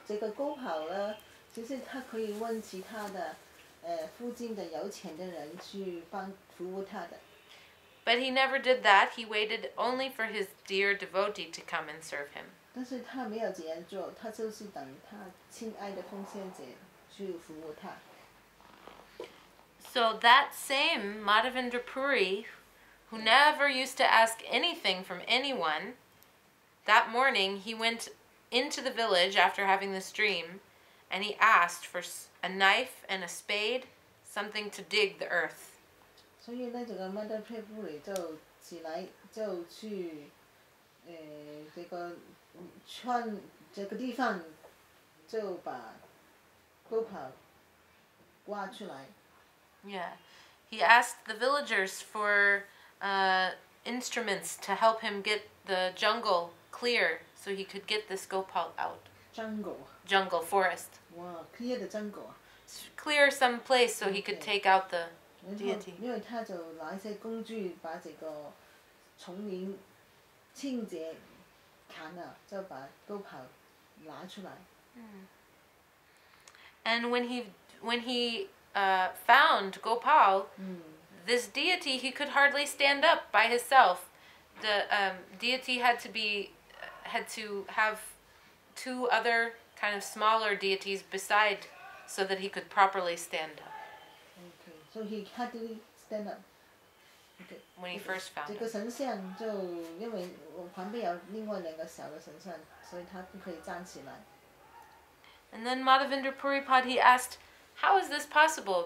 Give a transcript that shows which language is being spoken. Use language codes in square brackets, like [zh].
[zh] 這個高跑呢，其實他可以問其他的附近的有錢的人去服務他的。 [en] But he never did that. He waited only for his dear devotee to come and serve him. [zh] 但是他沒有這樣做，他就是等他親愛的奉獻者去服務他。 [en] So that same Madhavendra Puri, who never used to ask anything from anyone, that morning he went into the village after having this dream, and he asked for a knife and a spade, something to dig the earth. [zh] 所以呢，這個Madhavendra Puri就起來就去這個穿這個地方就把高跑挖出來。 [en] Yeah, he asked the villagers for instruments to help him get the jungle clear so he could get this Gopal out. Jungle, forest. Wow, clear the jungle. Clear some place so he could take out the deity. [zh] 因為他就拿一些工具把這個叢林清潔砍了，就把高跑拿出來。 [en] And when he found Gopal, this deity, he could hardly stand up by himself. The deity had to have two other kind of smaller deities beside, so that he could properly stand up. Okay, so he had to stand up. Okay. When he first found [zh] 這 [en] him. [zh] 個神像就因為我旁邊有另外兩個小的神像，所以他不可以站起來。 [en] And then Madhavendra Puripad, he asked, "How is this possible?